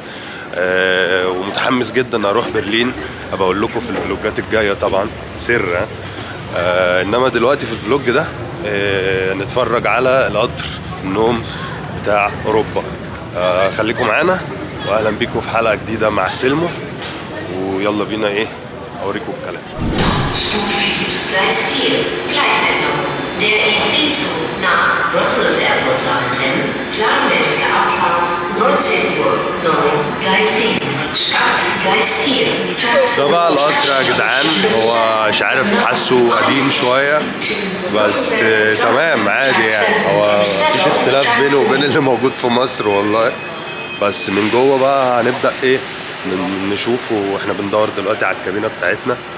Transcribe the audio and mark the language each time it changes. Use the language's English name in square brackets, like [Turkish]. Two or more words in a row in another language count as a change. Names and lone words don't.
[Arabic] ومتحمس جدا اروح برلين، ابقى اقول لكم في الفلوجات الجايه طبعا سر. انما دلوقتي في الفلوج ده نتفرج على القطر النوم بتاع اوروبا. خليكم معانا واهلا بيكم في حلقه جديده مع سلمو، ويلا بينا ايه اوريكم الكلام. [German] Der IC-Zug nach Brussels Airport zu antrennen, planmäßige Abfahrt 19:09, Gleis 7, Start Gleis 4. [Arabic] ده بقى القطر يا جدعان، هو مش عارف حاسه قديم شوية بس تمام عادي يعني، هو مفيش اختلاف بينه وبين اللي موجود في مصر والله. بس من جوه بقى هنبدأ ايه نشوفه واحنا بندور دلوقتي على الكابينة بتاعتنا.